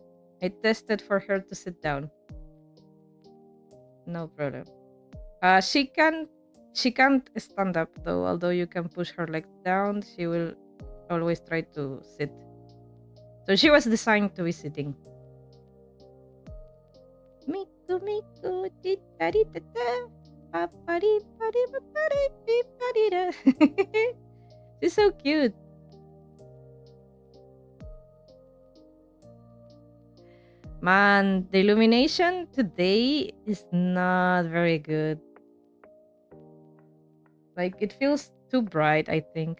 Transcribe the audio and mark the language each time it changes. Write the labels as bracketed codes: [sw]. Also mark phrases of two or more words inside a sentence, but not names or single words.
[en] I tested for her to sit down, no problem. She can't stand up though. Although you can push her legs down, she will always try to sit. So she was designed to be sitting. Miku miku titari tata. Papari pari papari pipari da. She's so cute. Man, the illumination today is not very good. Like it feels too bright, I think.